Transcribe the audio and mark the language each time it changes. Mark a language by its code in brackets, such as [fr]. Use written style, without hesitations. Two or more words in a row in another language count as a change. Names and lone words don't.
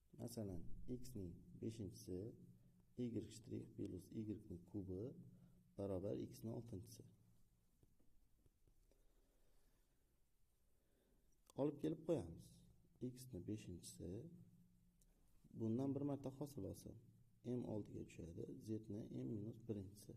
[uz] Masalan, x ning 5-si y shtrix plus y ning kubi barobar x ning 6-si. Olib kelib qo'yamiz. X ning 5-si bundan bir marta hosil olsam m oldiga tushadi. Z ni m minus 1-si.